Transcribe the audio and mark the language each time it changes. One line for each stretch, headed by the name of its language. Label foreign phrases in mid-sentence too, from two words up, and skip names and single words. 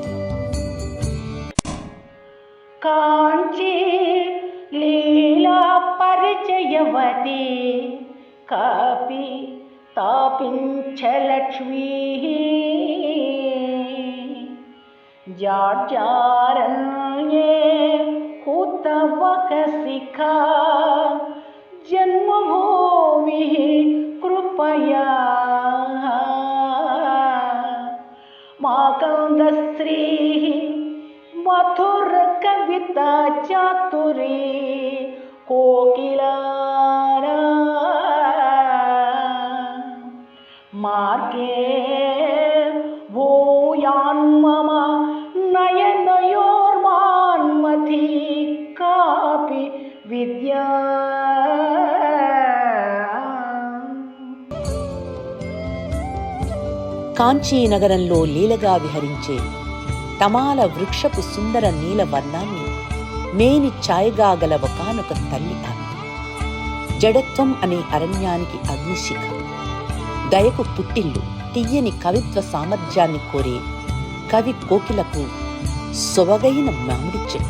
Sanskrit: కాంచీ లీలా పరిచయవతి కాపి తాపించలక్ష్మీ జాడ్యారణ్యే హుతవకశిఖా జన్మభూమి కృపయా మాకందస్య श्री मधुर कविता चातुरी कोकिलारा मार्गे भूयान्मम नयनयोर्मान्मथी कापि विद्या।
Telugu: కాంచీ నగరంలో లీలగా విహరించే తమాల వృక్షపు సుందర నీల వర్ణాన్ని మేని ఛాయగా గల ఒకానొక తల్లి ఆమె. జడత్వం అనే అరణ్యానికి అగ్నిశిఖ, దయకు పుట్టిల్లు, తియ్యని కవిత్వ సామర్థ్యాన్ని కోరే కవి కోకిలకు సొబగైన మామిడి చెట్టు.